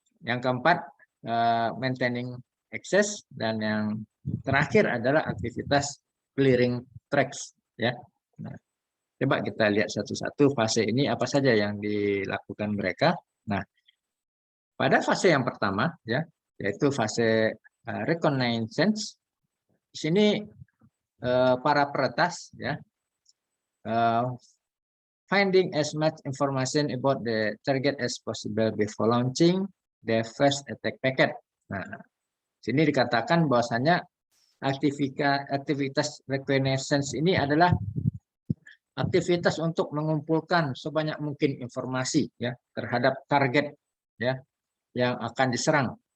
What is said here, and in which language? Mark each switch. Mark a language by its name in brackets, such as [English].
[Indonesian] Yang keempat maintaining access dan yang terakhir adalah aktivitas clearing tracks ya. Nah, coba kita lihat satu-satu fase ini apa saja yang dilakukan mereka. Nah, pada fase yang pertama ya yaitu fase reconnaissance. Di sini para peretas ya [English] finding as much information about the target as possible before launching the first attack packet. [Indonesian] Nah, sini dikatakan bahwasanya aktivitas reconnaissance ini adalah aktivitas untuk mengumpulkan sebanyak mungkin informasi ya terhadap target ya yang akan diserang.